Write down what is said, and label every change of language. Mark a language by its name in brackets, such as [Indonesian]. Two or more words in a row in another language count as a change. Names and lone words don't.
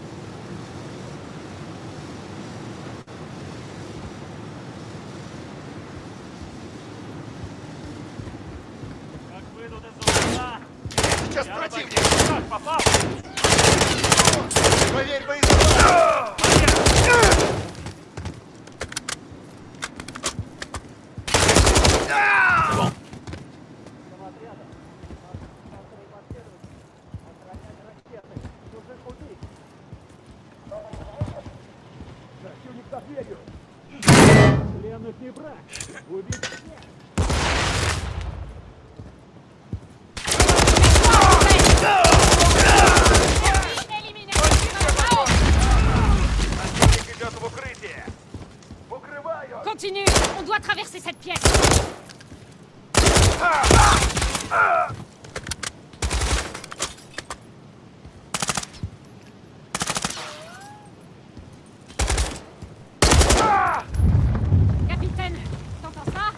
[Russian] Как выйдут из угла? Сейчас Я противник! как попал? Проверь боезапас! [French] C'est bon. [Russian] Противник за дверью! Пленных не брать! Убить! Противник идет в укрытие! Укрываю! [French] Continue. On doit traverser cette pièce. Capitaine, t'entends ça?